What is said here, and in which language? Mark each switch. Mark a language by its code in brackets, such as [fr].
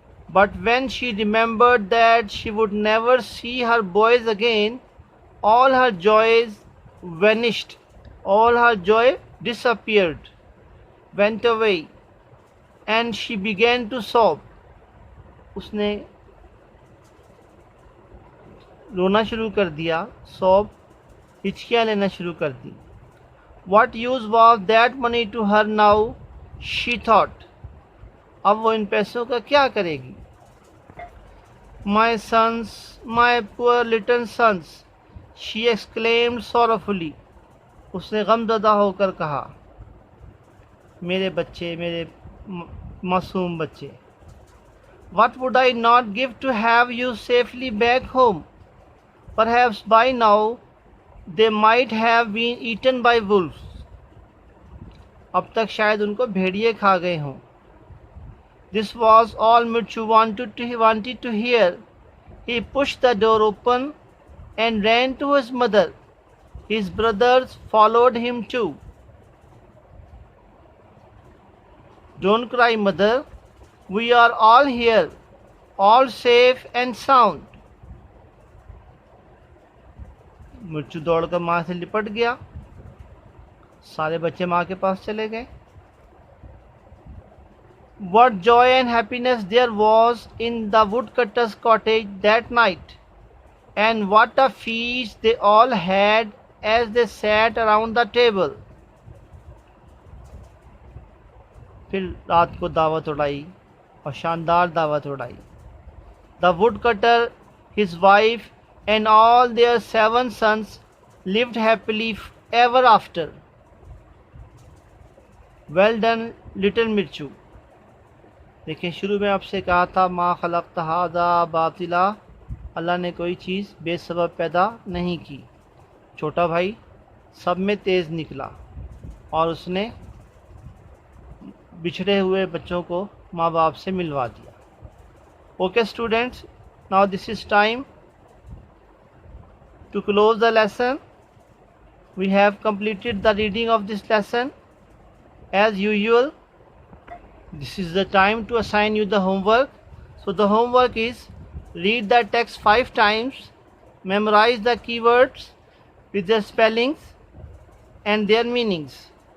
[en] But when she remembered that she would never see her boys again, all her joys vanished, all her joy disappeared, went away, and she began to sob. [hi] उसने रोना शुरू कर दिया, sob, हिचकियाँ लेना शुरू कर दी. [en] What use was that money to her now? She thought. [hi] अब वो इन पैसों का क्या करेगी? [en] My sons, my poor little sons, she exclaimed sorrowfully. [hi] उसने गमज़दा होकर कहा, मेरे बच्चे, मेरे मासूम बच्चे. [en] What would I not give to have you safely back home? Perhaps by now they might have been eaten by wolves. [hi] अब तक शायद उनको भेड़िए खा गए हों. [en] This was all Mirchu wanted to hear. He pushed the door open and ran to his mother. His brothers followed him too. Don't cry, mother. We are all here, all safe and sound. [hi] मिर्चू दौड़कर माँ से लिपट गया. सारे बच्चे माँ के पास चले गए. [en] What joy and happiness there was in the woodcutter's cottage that night, and what a feast they all had as they sat around the table. [hi] फिर रात को दावत उड़ाई और शानदार दावत उड़ाई. [en] The woodcutter, his wife, and all their 7 sons lived happily ever after. Well done, little Mirchu. [hi] देखिए, शुरू में आपसे कहा था [ar] मा खलक़्त हाज़ा बातिला, [hi] अल्लाह ने कोई चीज़ बेसबब पैदा नहीं की. छोटा भाई सब में तेज़ निकला और उसने बिछड़े हुए बच्चों को माँ बाप से मिलवा दिया. [en] Okay students, now this is time to close the lesson. We have completed the reading of this lesson. As usual, this is the time to assign you the homework. So the homework is read the text 5 times, memorize the keywords with their spellings and their meanings.